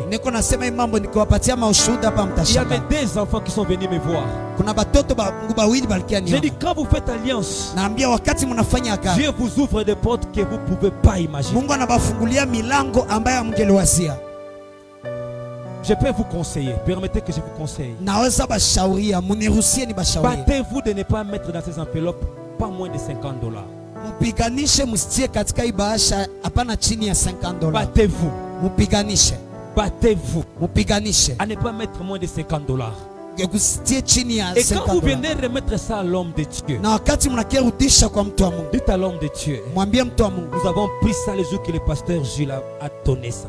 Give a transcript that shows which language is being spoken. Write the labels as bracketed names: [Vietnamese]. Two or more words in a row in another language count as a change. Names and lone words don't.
[Swahili] Niko nasema hii mambo nikiwapatia maushuhuda hapa [French] Il y [Swahili] mtashangaa. [French] avait des enfants qui sont venus me voir. [Swahili] Kuna batoto ba Mungu bawili balikia [French] J'ai dit, [Swahili] niona. [French] quand vous faites alliance, [Swahili] Naambia wakati mnafanya agano, [French] Dieu vous ouvre des portes que vous ne pouvez pas imaginer. [Swahili] Mungu anabafungulia milango ambayo hamngeliwazia. [French] Je peux vous conseiller. Permettez que je vous conseille. [Swahili] Naweza bashauria, muniruhusie ni bashauria. [French] Battez-vous de ne pas mettre dans ces enveloppes pas moins de $50. [Swahili] Mupiganishe, msitie katika hii bahasha hapana chini ya $50. [French] Battez-vous. [Swahili] Mupiganishe, [French] Battez-vous [Swahili] mupiganishe. [French] à ne pas mettre moins de $50. Et quand vous venez remettre ça à l'homme de Dieu, dites à l'homme de Dieu, nous avons pris ça les jours que le pasteur Gilles a donné ça.